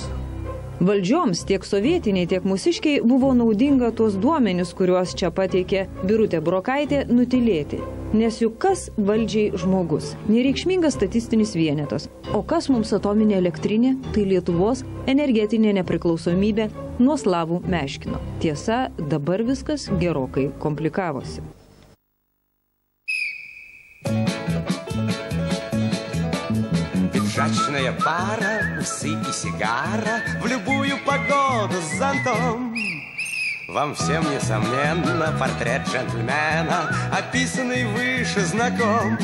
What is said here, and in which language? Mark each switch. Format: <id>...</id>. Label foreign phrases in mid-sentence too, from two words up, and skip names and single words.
<lt>Valdžioms tiek sovietiniai, tiek mūsiškiai buvo naudinga tuos duomenis, kuriuos čia pateikė Birutė Burokaitė, nutilėti. Nes juk kas valdžiai žmogus? Nereikšmingas statistinis vienetas. O kas mums atominė elektrinė? Tai Lietuvos energetinė nepriklausomybė nuo slavų Meškino. Tiesa, dabar viskas gerokai komplikavosi.</lt> <ru>Пиджачная пара, усы и сигара, в любую погоду с зонтом. Вам всем, несомненно, портрет джентльмена, описанный выше, знаком.</ru>